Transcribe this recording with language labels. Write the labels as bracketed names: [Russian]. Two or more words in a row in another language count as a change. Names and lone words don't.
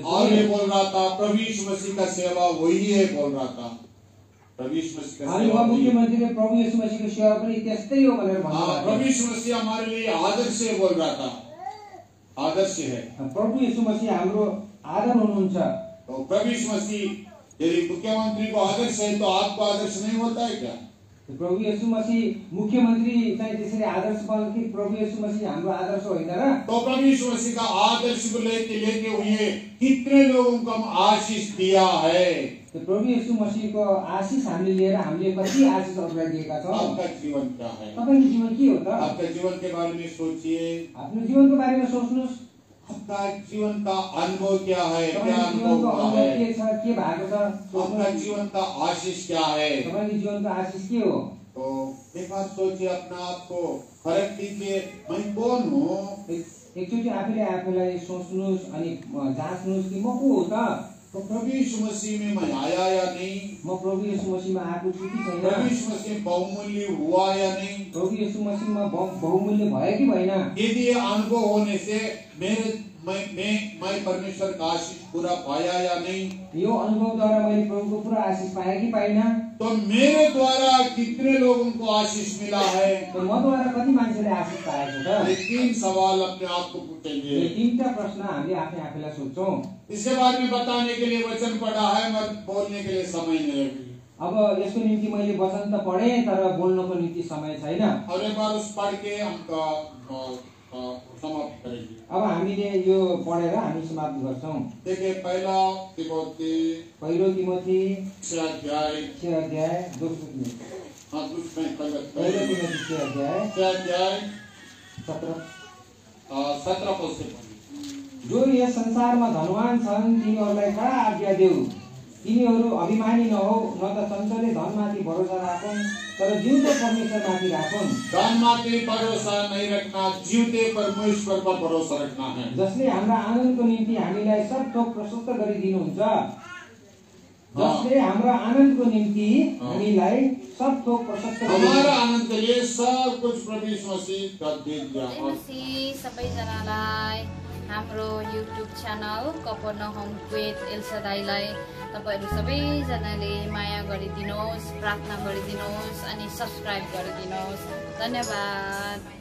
[Hindi] और ये सुनेँ। बोल रहा था प्रभु यीशु मसीह का सेवा वही है, बोल रहा था प्रभु यीशु मसीह का [Nepali] अनि [Hindi] सेवा [Nepali] उहाँ [Hindi] वही है। [Nepali] मुख्यमन्त्रीले प्रभु येशू मसीहको सेवा पनि त्यस्तै हो भनेर हाँ, भन्नुभयो। [Hindi] प्रभु यीशु मसीह हमारे लिए आदर्श है बोल रहा था, आदर्श है। [Nepali] प्रभु येशू मसीह हाम्रो आदर हुनुहुन्छ। [Hindi] तो प्रभु यीशु मसीह यदि मुख्यमंत्री को आदर्श है तो आपको आदर्श नहीं होता है क्या? [Nepali] प्रभु येशू मसीह मुख्यमन्त्री चाहिँ त्यसरी आदर्श बन्छ कि प्रभु येशू मसीह हाम्रो आदर्श होइन र? [Hindi] तो प्रभु यीशु मसीह का आदर्श को लेते हुए कितने लोगों को हम आशीष दिया है। [Nepali] प्रभु येशू मसीहको आशिष हामीले लिएर हामीले कति आशिष अरूलाई दिएका छौँ। [Hindi] आपका जीवन क्या है? [Nepali] तपाईको जीवन के हो त? [Hindi] आपका जीवन के बारे में सोचिए, [Nepali] आफ्नो जीवनको बारेमा सोच्नुहोस्। [Hindi] आपका जीवन का अनुभव क्या है, क्या [Nepali] तपाईको अनुभव जीवनको [Hindi] हुआ अनुभव है, [Nepali] के छ, के भएको छ [Hindi] आपका [Nepali] सोच्नुहोस्। [Hindi] जीवन का आशीष क्या है। [Nepali] तपाईको जीवनको आशिष के हो? [Hindi] तो एक बार सोचिए, अपना आपको फर्क दीजिए, मैं कौन हूँ। [Nepali] एकचोटि आफूलाई सोच्नुहोस् अनि जाँच्नुहोस् कि म को हो त? [Hindi] तो प्रभु यीशु मसीह में मैं आया या नहीं, [Nepali] म प्रभु येशू मसीहमा आएको छु कि छैन? [Hindi] प्रभु यीशु मसीह बहुमूल्य हुआ या नहीं। [Nepali] प्रभु येशू मसीहमा बहुमूल्य भयो कि भएन? [Hindi] यदि ये अनुभव होने से मैं परमेश्वर का आशीष पूरा पाया या नहीं, [Nepali] यो अनुभवद्वारा मैले प्रभुको पुरा आशिष पाएँ कि पाइन? [Hindi] तो मेरे द्वारा कितने लोगों को आशीष मिला है। [Nepali] तो मद्वारा कति मान्छेले आशिष पाएको छ? [Hindi] ये 3 सवाल अपने आप को [Nepali] यो [Hindi] पूछेंगे। [Nepali] 3टा प्रश्न हामीले आफैलाई सोध्छौँ। [Hindi] इसके बारे में बताने के लिए वचन पढ़ा है, मगर बोलने के लिए समय नहीं है। [Nepali] अब यसको निम्ति मैले वचन त पढेँ तर बोल्नको निम्ति समय छैन। [Hindi] और एक बार उस पढ़ के हम समाप्त करेंगे। [Nepali] अब हामीले यो पढेर हामी समाप्त गर्छौँ। [Hindi] देखिए पहला तिमोथी [Nepali] पहिलो तिमोथी 6 अध्याय 6 अध्याय दोस्रो तिमोथी [Hindi] हाँ दूसरे [Nepali] पहिलो तिमोथी 6 अध्याय 17 [Hindi] 17 पद से पढ़िए। [Nepali] जो यस संसारमा धनवान छन् तिनीहरूलाई कडा आज्ञा देऊ, तिनीहरू अभिमानी नहो, न त चञ्चले धनमाथि भरोसा राखुन् तर जिउँदो परमेश्वरमाथि राखुन्। [Hindi] धनमाथि भरोसा नहीं रखना, जीवते परमेश्वर पर भरोसा रखना है। [Nepali] जसले हाम्रा आनन्दको निम्ति हामीलाई सब थोक प्रशस्त गरिदिनुहुन्छ, जसले हाम्रा आनन्दको निम्ति हामीलाई सब थोक प्रशस्त [Hindi] हमारा आनंद के लिए सब कुछ प्रभु यीशु मसीह का दे दिया। और [Nepali] सबैजनालाई हाम्रो युट्युब च्यानल कफरनहुम विथ एल्सादाईलाई तपाईहरु सबैजनाले माया गरिदिनुहोस्, प्रार्थना गरिदिनुहोस् अनि सब्स्क्राइब गरिदिनुहोस्। धन्यवाद।